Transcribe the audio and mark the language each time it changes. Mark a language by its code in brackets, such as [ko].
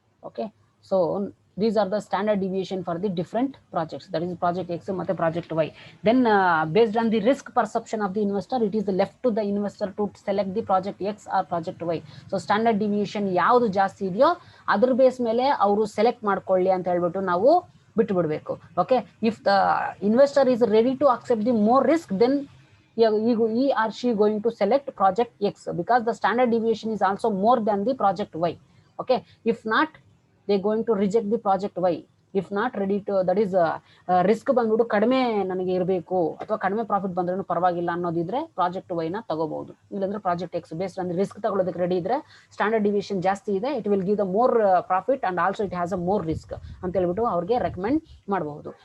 [en] Okay, so these are the standard deviation for the different projects, that is project X and project Y. Then based on the risk perception of the investor, it is left to the investor to select the project X or project Y. [kn] So standard deviation ಯಾವುದು ಜಾಸ್ತಿ ಇದೆಯೋ ಅದ್ರ base ಮೇಲೆ ಅವರು select ಮಾಡ್ಕೊಳ್ಳಿ ಅಂತ ಹೇಳ್ಬಿಟ್ಟು ನಾವು ಬಿಟ್ಟು ಬಿಡಬೇಕು. [en] Okay, if the investor is ready to accept the more risk, then he or she going to select project X because the standard deviation is also more than the project Y. Okay, if not, they going to reject the project Y. If not ready to, that is risk [kn] ಬಂದ್ಬಿಟ್ಟು ಕಡಿಮೆ ನನಗೆ ಇರಬೇಕು ಅಥವಾ ಕಡಿಮೆ profit ಬಂದ್ರೂ ಪರವಾಗಿಲ್ಲ ಅನ್ನೋದಿದ್ರೆ project Y ನ ತಗೋಬಹುದು. ಇಲ್ಲಾಂದ್ರೆ ಪ್ರಾಜೆಕ್ಟ್ ಎಕ್ಸ್ ಬೇಸ್ಡ್ ಅಂದ್ರೆ ರಿಸ್ಕ್ ತಗೊಳ್ಳೋದಕ್ಕೆ ರೆಡಿ ಇದ್ರೆ ಸ್ಟ್ಯಾಂಡರ್ಡ್ ಡಿವಿಯೇಷನ್ ಜಾಸ್ತಿ ಇದೆ, [en] it will give the more profit and also it has a more risk [kn] ಅಂತ ಹೇಳ್ಬಿಟ್ಟು ಅವ್ರಿಗೆ ರೆಕಮೆಂಡ್ ಮಾಡಬಹುದು.